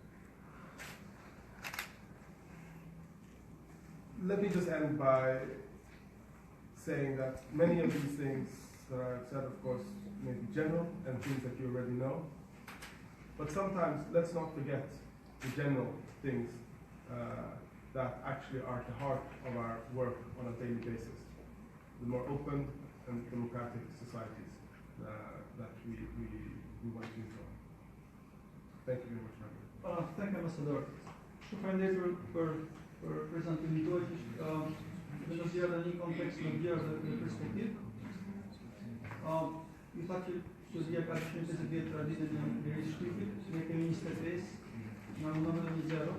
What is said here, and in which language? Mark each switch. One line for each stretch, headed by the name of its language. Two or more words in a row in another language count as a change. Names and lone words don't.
English: Let me just end by saying that many of these things that I've said, of course, may be general and things that you already know, but sometimes let's not forget the general things that actually are at the heart of our work on a daily basis. The more open and democratic societies that we want to enjoy. Thank you very much, Rami. Thank you, Ambassador.
Albanian: Shumë faleminderit për prezantimin tuaj që do të sjellë një kontekst më gjerë dhe perspektivë. Ju tha që Shqipëria ka 150 vjet traditën e lirisë shtypit, ne kemi 25, nga numri 0.